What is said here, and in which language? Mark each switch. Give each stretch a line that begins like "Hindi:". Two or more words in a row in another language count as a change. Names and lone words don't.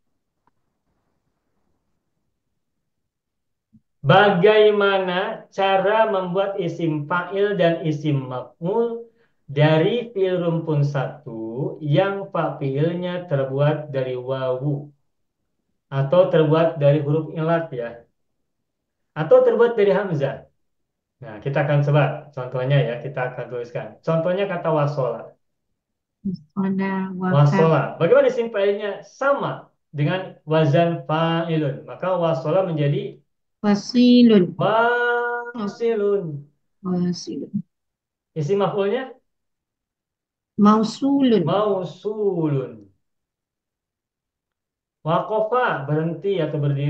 Indonesian: Bagaimana cara membuat
Arabic: اسم فاعل
Indonesian: dan
Arabic: اسم مفعول
Indonesian: dari fi'il rumpun satu yang fa'ilnya terbuat dari wawu atau terbuat dari huruf ilat ya, atau terbuat dari hamzah. Nah, kita akan coba contohnya ya, kita akan tuliskan. Contohnya kata wasola. Wasona. Wasola. Bagaimana isim fa'ilnya? Sama dengan
Arabic: وزن فاعل.
Indonesian: Maka wasola menjadi Wasilun. wasilun. Wasilun. Isim maf'ulnya Mausulun. mausulun. Waqafa berhenti atau berdiri.